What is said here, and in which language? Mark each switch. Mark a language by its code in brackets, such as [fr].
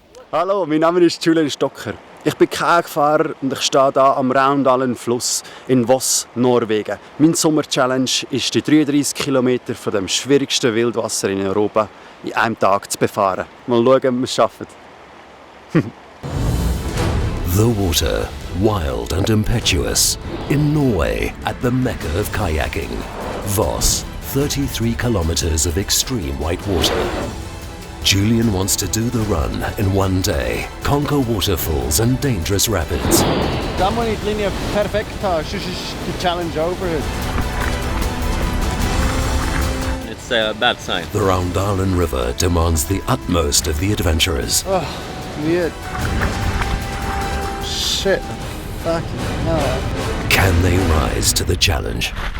[de] Hallo, mein Name ist Julian. Ich bin Kajakfahrer und ich stehe hier am Raundalen Fluss in Voss, Norwegen. Mein Sommer-Challenge ist, die 33 Kilometer von dem schwierigsten Wildwasser in Europa in einem Tag zu befahren. Mal schauen, ob wir es schaffen. [en] The water, wild and impetuous, in Norway at the Mecca of kayaking. Voss, 33 kilometers of extreme white water. Julian wants to do the run in one day, conquer waterfalls and dangerous rapids. [de] Da muss ich die Linie perfekt haben, sonst ist die Challenge over. [en] It's a bad sign. The Raundalen River demands the utmost of the adventurers. Oh, weird. Shit. Fucking hell. Can they rise to the challenge?